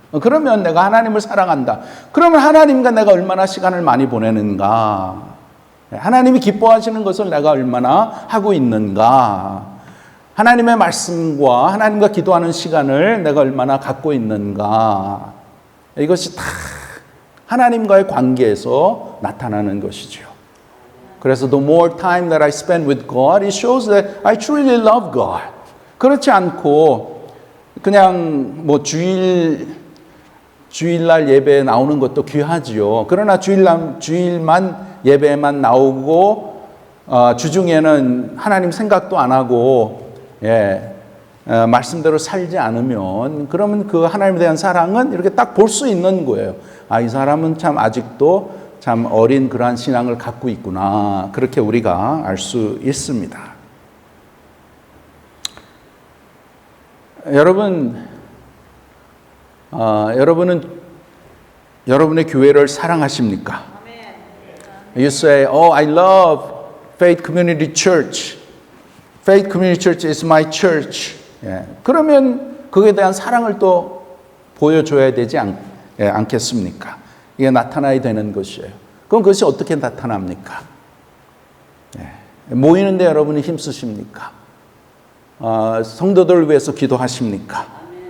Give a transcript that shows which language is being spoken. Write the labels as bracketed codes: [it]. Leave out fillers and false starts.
[ko] 그러면 내가 하나님을 사랑한다. 그러면 하나님과 내가 얼마나 시간을 많이 보내는가? 하나님이 기뻐하시는 것을 내가 얼마나 하고 있는가? 하나님의 말씀과 하나님과 기도하는 시간을 내가 얼마나 갖고 있는가. 이것이 다 하나님과의 관계에서 나타나는 것이죠. 그래서 [en] the more time that I spend with God, it shows that I truly love God. [ko] 그렇지 않고 그냥 뭐 주일날 예배에 나오는 것도 귀하지요. 그러나 주일만 예배에만 나오고 주중에는 하나님 생각도 안 하고 말씀대로 살지 않으면 그러면 그 하나님에 대한 사랑은 이렇게 딱 볼 수 있는 거예요. 이 사람은 참 아직도 참 어린 그러한 신앙을 갖고 있구나. 그렇게 우리가 알 수 있습니다. 여러분은 여러분의 교회를 사랑하십니까? [en] You say, "Oh, I love Faith Community Church. Faith Community Church is my church." [ko] 그러면 그에 대한 사랑을 또 보여줘야 되지 않겠습니까? 이게 나타나야 되는 것이에요. 그럼 그것이 어떻게 나타납니까? 모이는데 여러분이 힘쓰십니까? 성도들을 위해서 기도하십니까?